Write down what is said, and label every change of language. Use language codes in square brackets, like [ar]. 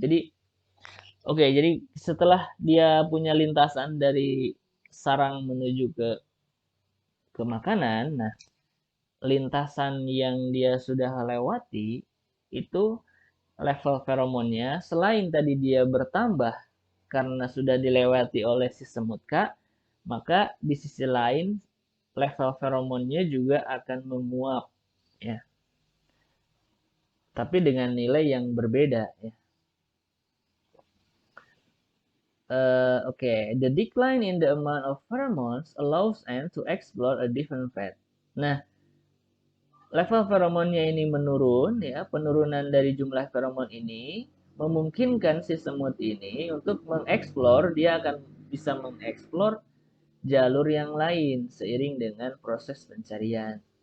[id] Jadi jadi setelah dia punya lintasan dari sarang menuju ke makanan, nah lintasan yang dia sudah lewati itu level feromonnya selain tadi dia bertambah karena sudah dilewati oleh si semut K, maka di sisi lain level feromonnya juga akan menguap ya. Tapi dengan nilai yang berbeda ya. [en] The decline in the amount of pheromones allows ant to explore a different path. [id] Nah, level feromonnya ini menurun ya, penurunan dari jumlah feromon ini memungkinkan si semut ini untuk mengeksplor, dia akan bisa mengeksplor jalur yang lain seiring dengan proses pencarian.